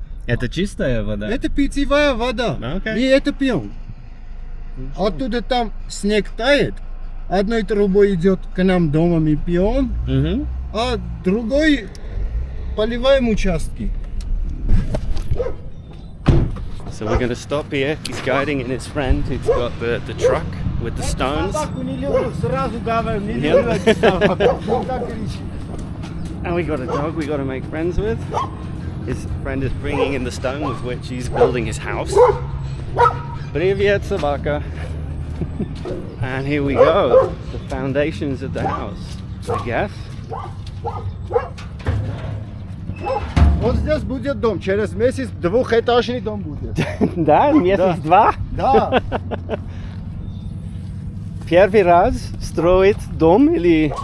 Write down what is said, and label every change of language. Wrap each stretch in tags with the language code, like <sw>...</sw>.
<ru>Это чистая вода? Это питьевая вода. Окей. Мы это пьем. Оттуда там снег тает. Одной трубой идет к нам дома, мы пьем, Мгм. а другой поливаем участки.</ru> <en>So we're going to stop here. He's guiding in his friend who's got the truck with the stones.</en> <ru>Собаку не люблю, сразу говорю, не Нет? люблю эту собаку. Он так кричит.</ru> <en>And we got a dog we got to make friends with. His friend is bringing in the stone with which he's building his house.</en> <ru>Привет, собака.</ru> <en>And here we go. The foundations of the house, I guess.</en> <ru>Вот здесь будет дом, через месяц двухэтажный дом будет. Да, месяц-два. Да, Первый раз строит дом или...</ru>